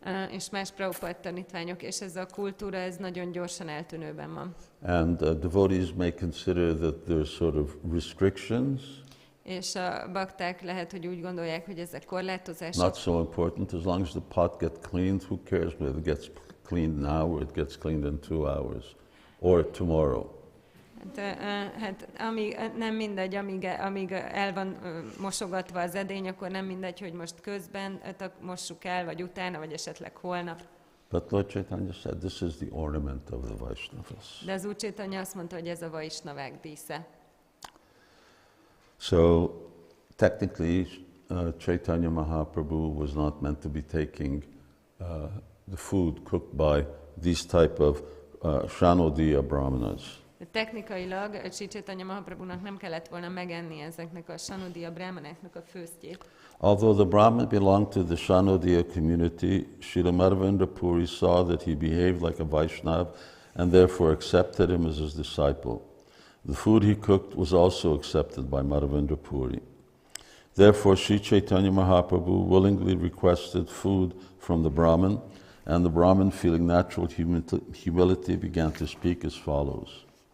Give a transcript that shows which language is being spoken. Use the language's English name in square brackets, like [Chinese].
[Hungarian] És más Prabhupada tanítványok, és ez a kultúra, ez nagyon gyorsan eltűnőben van. [English] And devotees may consider that there's sort of restrictions. [Hungarian] És a bakták lehet, hogy úgy gondolják, hogy ezek korlátozások. [English] Not so important, as long as the pot gets cleaned, who cares whether it gets cleaned now or it gets cleaned in 2 hours or tomorrow. [Hungarian] Hát nem mindegy, amíg el van mosogatva az edény, akkor nem mindegy, hogy most közben mossuk el, vagy utána, vagy esetleg holnap. [English] But Lord Caitanya said this is the ornament of the Vaishnavas. [Hungarian] De az Úr Caitanya azt mondta, hogy ez a vaisnavák dísze. [English] So technically, Caitanya Mahaprabhu was not meant to be taking the food cooked by these type of Shanodiya Brahmanas. [Hungarian] Technikailag Sri Caitanya Mahaprabhunak nem kellett volna megenni ezeknek a Shanodiya brahmanáknak a főztjét. [English] Although the Brahman belonged to the Shanodiya community, Srila Madhavendra Puri saw that he behaved like a Vaishnav and therefore accepted him as his disciple. The food he cooked was also accepted by Madhavendra Puri. Therefore, Sri Caitanya Mahaprabhu willingly requested food from the Brahman, and the Brahman, feeling natural humility, began to speak as follows.